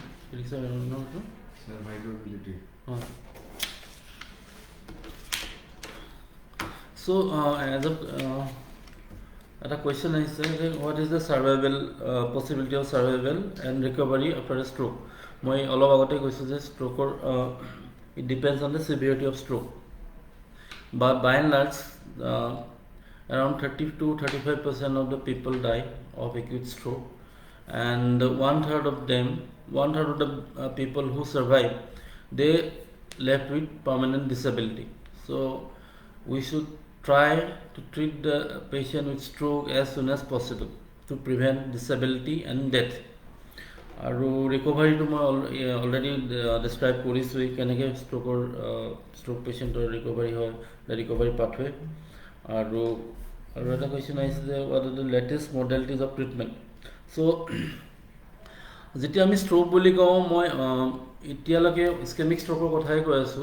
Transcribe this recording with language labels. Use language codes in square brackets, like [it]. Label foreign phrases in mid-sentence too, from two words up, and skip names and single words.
[en] Survivability. So, as a question I said, what is the survival possibility of survival and recovery after a stroke? [as] মই অলপ আগতে কৈছোঁ যে ষ্ট্ৰোকৰ [en] it depends on the severity of stroke. But by and large, around 30 to 35% of the people die of acute stroke, and one third of the people who survive, they left with permanent disability. So we should try to treat the patient with stroke as soon as possible to prevent disability and death. [as] আৰু ৰিকভাৰীটো মই [en] already describe [as] কৰিছোঁ কেনেকৈ ষ্ট্ৰোক পেচেণ্টৰ ৰিকভাৰী হয়, ৰিকভাৰী পাথৱে। আৰু এটা কুৱেশ্যন আহিছে যে [en] what are the latest modalities of treatment. [as] চ' যেতিয়া আমি ষ্ট্ৰোক বুলি কওঁ, মই এতিয়ালৈকে ইস্কেমিক ষ্ট্ৰোকৰ কথাই কৈ আছোঁ।